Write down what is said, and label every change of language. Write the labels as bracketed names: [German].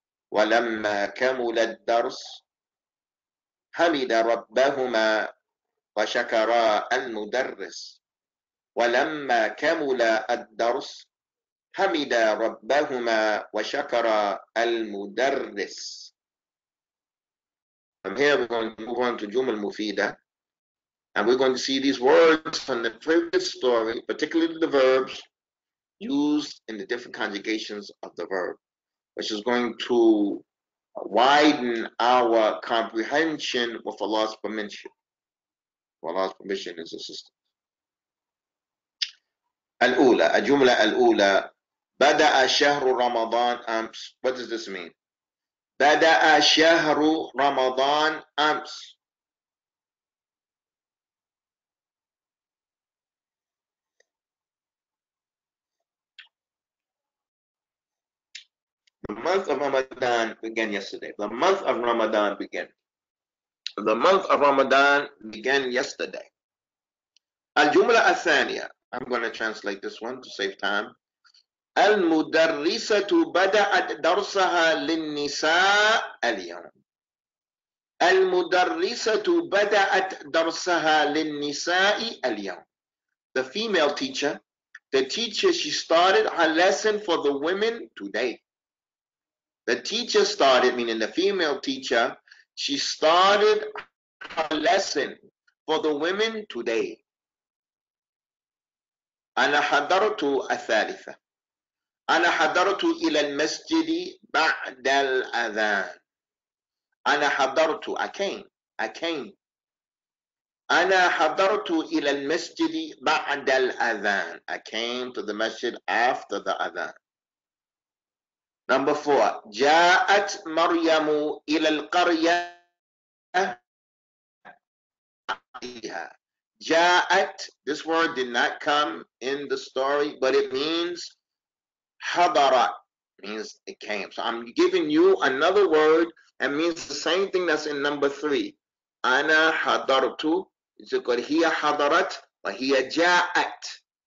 [Arabic] ولما كمل الدرس حمد ربهما وشكرا المدرس. ولما كمل الدرس حمد ربهما وشكر المدرس. [English] From here we're going to move on to Jumal Mufida, and we're going to see these words from the previous story, particularly the verbs used in the different conjugations of the verb, which is going to widen our comprehension with Allah's permission. Allah's permission is assistance. [Arabic] الأولى الجملة الأولى بدأ شهر رمضان أمس. [English] What does this mean? [Arabic] بدأ شهر رمضان أمس. [English] The month of Ramadan began yesterday. The month of Ramadan began. The month of Ramadan began yesterday. [Arabic] الجملة الثانية. [English] I'm going to translate this one to save time. [Arabic] المدرسة بدأت درسها للنساء اليوم. المدرسة بدأت درسها للنساء اليوم. [English] The female teacher, she started her lesson for the women today. The teacher started, meaning the female teacher, she started her lesson for the women today. [Arabic] أنا حضرت الثالثة. أنا حضرت إلى المسجد بعد الأذان. أنا حضرت [English] I came. [Arabic] أنا حضرت إلى المسجد بعد الأذان. [English] I came to the masjid after the adhan. Number 4. [Arabic] جاءت مريم إلى القرية. [English] جاءت, this word did not come in the story, but it means حضرت, means it came. So I'm giving you another word that means the same thing that's in number 3. [Arabic] أنا حضرت. [English] It's called [Arabic] هي حضرت وهي جاءت.